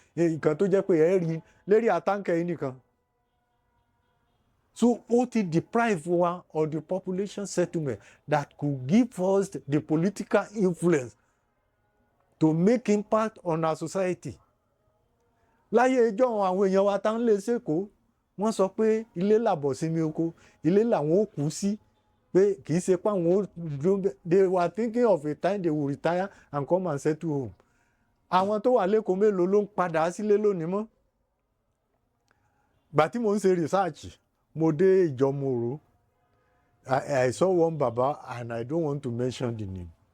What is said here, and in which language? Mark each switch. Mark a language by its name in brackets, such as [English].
[Yoruba] Nǹkan tó jẹ́ pé ẹ rí lérí àtàǹkẹ́ yìí nìkan. [English] So ó ti deprive wa of the population settlement that could give us the political influence to make impact on our society. [Yoruba] Láyé ìjọ àwọn èèyàn wa tá ń lé sẹ́kọ̀ọ́, wọ́n sọ pé ilé làbọ̀ sinmi oko, ilé làwọn ó kú sí, pé kì í ṣe pé àwọn ó dúró. [English] They were thinking of a time they will retire and come and settle home. [Yoruba] Àwọn tó wà lẹ́kọ̀ọ́ mélòó ló ń padà sílé lónìí mọ́? Gbà tí mo ń ṣe research, mo dé Ijomu-Oro. [English] I saw one baba and I don't want to mention the name.